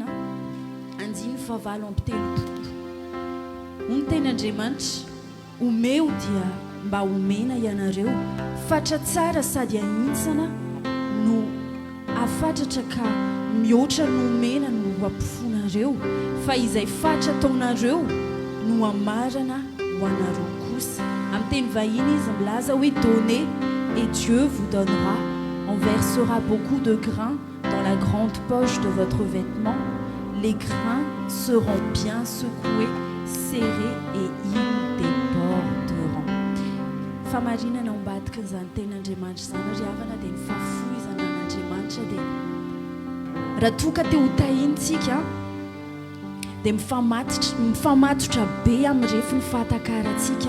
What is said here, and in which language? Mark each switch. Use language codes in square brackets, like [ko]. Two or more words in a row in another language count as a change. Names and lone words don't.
[mg] andiny favalo amby telopolo hoy ny tenin'Andriamanitra omeo dia mba omena ianareo fatra tsara sady ahintsana no afatratra ka mihoatra no omena no ampifonareo fa izay fatra ataonareo no amarana ho anareo kosa amin'ny teny vahiny izy milaza hoe [fr] donner et Dieu vous donnera. On versera beaucoup de grains dans la grande poche de votre vêtement. Les grains seront bien secoués, serrés et ils déborderont. [mg] Famarina na umbadika zany tenin'Andriamanitra zany riavana dia ny fahafoizana an'Andriamanitra dia raha toka te ho tahintsika dia mifamatotra be amin'ny refiny fahatakarantsika